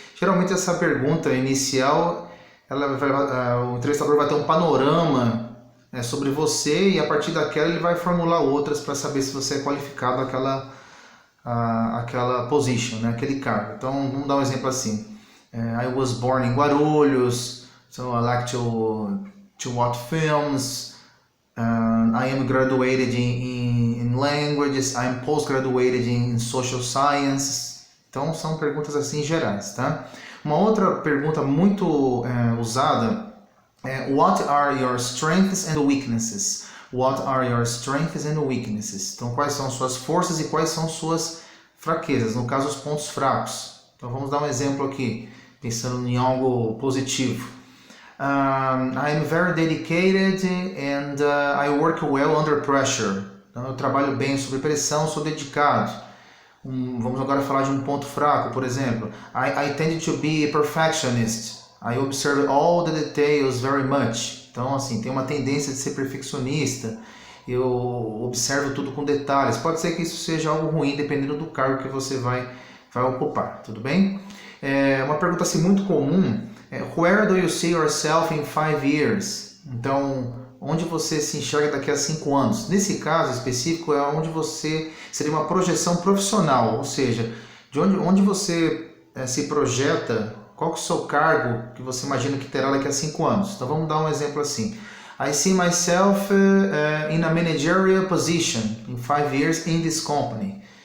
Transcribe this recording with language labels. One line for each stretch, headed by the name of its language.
Portuguese: Geralmente essa pergunta inicial, o entrevistador vai ter um panorama sobre você e a partir daquela ele vai formular outras para saber se você é qualificado àquela position, né, aquele cargo. Então vamos dar um exemplo assim.
English: I was born in Guarulhos, so I like to watch films. I am graduated in languages, I am postgraduated in social sciences.
Portuguese: Então são perguntas assim gerais, tá? Uma outra pergunta muito usada é
English: What are your strengths and weaknesses? What are your strengths and weaknesses?
Portuguese: Então quais são suas forças e quais são suas fraquezas? No caso, os pontos fracos. Então vamos dar um exemplo aqui, pensando em algo positivo.
English: I am very dedicated and I work well under pressure.
Portuguese: Então, eu trabalho bem sob pressão, sou dedicado. Vamos agora falar de um ponto fraco, por exemplo.
English: I tend to be a perfectionist. I observe all the details very much.
Portuguese: Então, assim, tem uma tendência de ser perfeccionista. Eu observo tudo com detalhes. Pode ser que isso seja algo ruim, dependendo do cargo que você vai ocupar, tudo bem? Uma pergunta assim, muito comum.
English: Where do you see yourself in 5 years?
Portuguese: Então, onde você se enxerga daqui a 5 anos? Nesse caso específico, é onde você seria uma projeção profissional, ou seja, de onde você se projeta, qual que é o seu cargo que você imagina que terá daqui a 5 anos. Então, vamos dar um exemplo assim.
English: I see myself in a managerial position in 5 years in this company.